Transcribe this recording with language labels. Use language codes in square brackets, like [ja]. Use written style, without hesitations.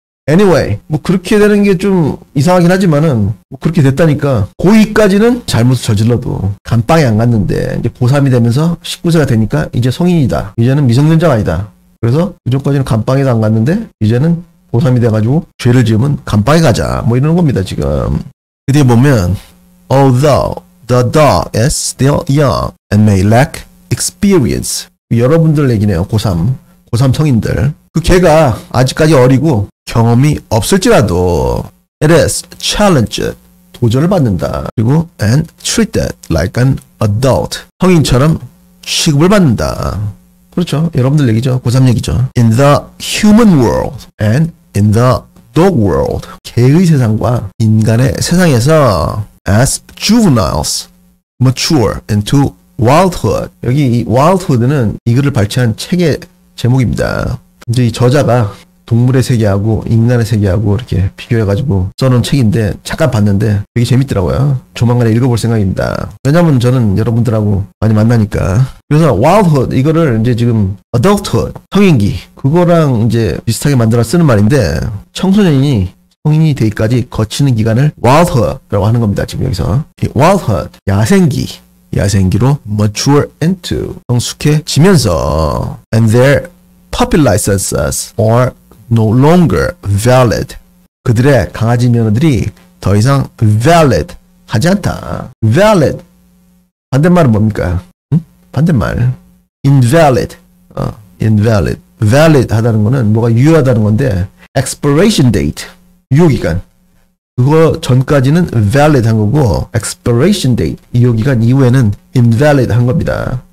[ko] anyway 뭐 그렇게 되는 게 좀 이상하긴 하지만은 뭐 그렇게 됐다니까 고2까지는 잘못을 저질러도 감방에 안 갔는데 이제 고3이 되면서 19세가 되니까 이제 성인이다. 이제는 미성년자가 아니다. 그래서 그전까지는 감방에도 안 갔는데 이제는 고3이 돼가지고 죄를 지으면 감방에 가자. 뭐 이러는 겁니다 지금. 뒤에 보면 [en] although the dog is still young and may lack experience. [ko] 여러분들 얘기네요. 고3 성인들. 그 개가 아직까지 어리고 경험이 없을지라도 [en] it is challenged. [ko] 도전을 받는다. 그리고 [en] and treated like an adult. [ko] 성인처럼 취급을 받는다. 그렇죠. 여러분들 얘기죠. 고3 얘기죠. [en] in the human world and in the dog world. [ko] 개의 세상과 인간의 세상에서 [en] as juveniles mature into wildhood. [ko] 여기 이 wildhood는 이 글을 발췌한 책의 제목입니다. 이제 이 저자가 동물의 세계하고 인간의 세계하고 이렇게 비교해가지고 써놓은 책인데 잠깐 봤는데 되게 재밌더라고요. 조만간에 읽어볼 생각입니다. 왜냐면 저는 여러분들하고 많이 만나니까. 그래서 wildhood 이거를 이제 지금 adulthood 성인기 그거랑 이제 비슷하게 만들어 쓰는 말인데 청소년이 성인이 되기까지 거치는 기간을 wildhood라고 하는 겁니다. 지금 여기서 이 [en] wildhood 야생기로 mature into [ko] 성숙해지면서 [en] and their puppy licenses are no longer valid. [ko] 그들의 강아지 면허들이 더 이상 valid 하지 않다. valid 반대말은 뭡니까? 반대말 invalid. invalid. valid 하다는 거는 뭐가 유효하다는 건데 expiration date 유효기간 그거 전까지는 valid 한 거고 expiration date 유효기간 이후에는 invalid 한 겁니다.